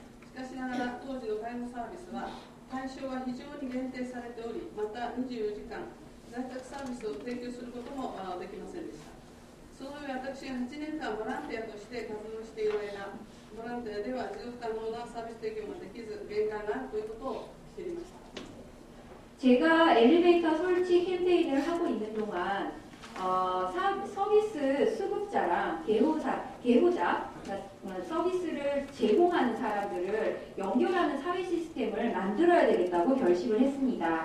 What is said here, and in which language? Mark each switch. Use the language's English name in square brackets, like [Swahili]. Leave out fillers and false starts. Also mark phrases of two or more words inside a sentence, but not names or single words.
[Japanese] しかしながら、当時の介護サービスは対象は非常に限定されており、また24時間在宅サービスを提供することもできませんでした。その上、私が8年間ボランティアとして活動している間、ボランティアでは持続可能なサービス提供ができず、限界があるということを知りました。 [Korean] 제가 엘리베이터 설치 캠페인을 하고 있는 동안 서비스 수급자랑 개호자 서비스를 제공하는 사람들을 연결하는 사회 시스템을 만들어야 되겠다고 결심을 했습니다.